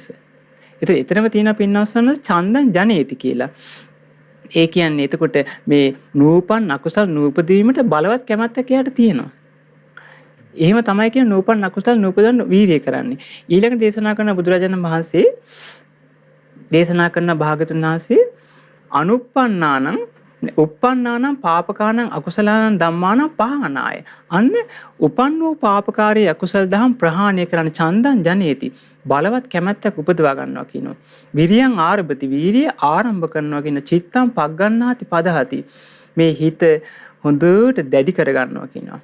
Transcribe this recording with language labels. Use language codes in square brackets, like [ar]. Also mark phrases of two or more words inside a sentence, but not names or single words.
[si] එතනම තියෙන පින්නස් ස්වාමීන් [pi] චන්දං ජනේති [si] කියලා. ඒ කියන්නේ එතකොට මේ නූපන් අකුසල් නූපදීමට බලවත් කැමැත්තක් එයාට තියෙනවා. එහෙම තමයි කියන නූපන් අකුසල් නූපදන්න වීරිය කරන්නේ. ඊළඟ දේශනා කරන බුදුරජාණන් වහන්සේ දේශනා කරන භාගතුන් වහන්සේ [pi] අනුප්පන්නානං uppannānaṁ පාපකානං අකුසලානං ධම්මානං පහානාය. [si] අන්න උපන් වූ පාපකාරී අකුසල දහම් ප්‍රහාණය කරන්න [pi] චන්දං ජනේති. [si] බලවත් කැමැත්තක් උපදවා ගන්නවා කියනවා. [pi] විරියං ආරභති [si] වීරිය ආරම්භ කරනවා කියන [pi] චිත්තං පග්ගණ්ණාති පදහති. [si] මේ හිත හොඳට දැඩි කර ගන්නවා කියනවා.